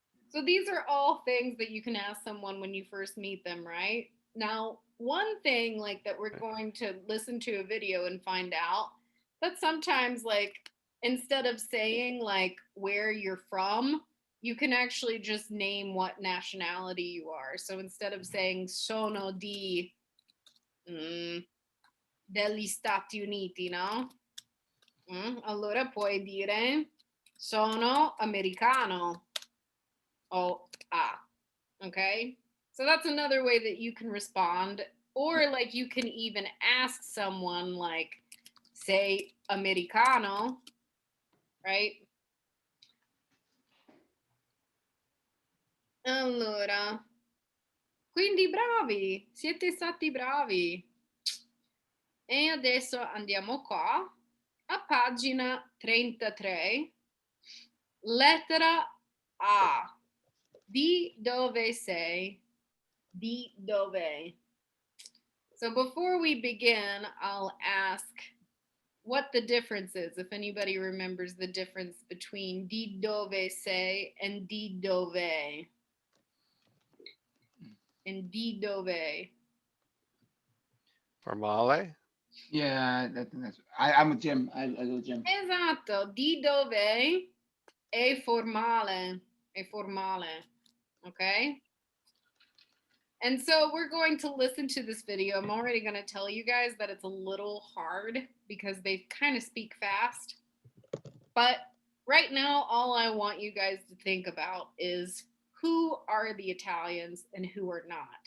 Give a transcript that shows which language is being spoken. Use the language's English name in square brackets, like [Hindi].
[English] So these are all things that you can ask someone when you first meet them, right? Now, one thing like that we're going to listen to a video and find out that sometimes like instead of saying like where you're from, you can actually just name what nationality you are. So instead of saying [Italian] sono di degli Stati Uniti, no? Allora puoi dire sono americano. [English] Okay, so that's another way that you can respond, or like you can even ask someone like say americano, right? [Italian] Allora, quindi bravi, siete stati bravi. E adesso andiamo qua a pagina 33, lettera A. Di dove sei? Di dove? [English] So before we begin, I'll ask what the difference is, if anybody remembers the difference between [Italian] di dove sei [English] and [Italian] di dove. [English] And [Italian] di dove. Formale? [English] Yeah, I'm with Jim. I go with Jim. [Italian] Esatto, di dove è formale. È formale. Okay? [English] And so we're going to listen to this video. I'm already going to tell you guys that it's a little hard because they kind of speak fast. But right now, all I want you guys to think about is who are the Italians and who are not.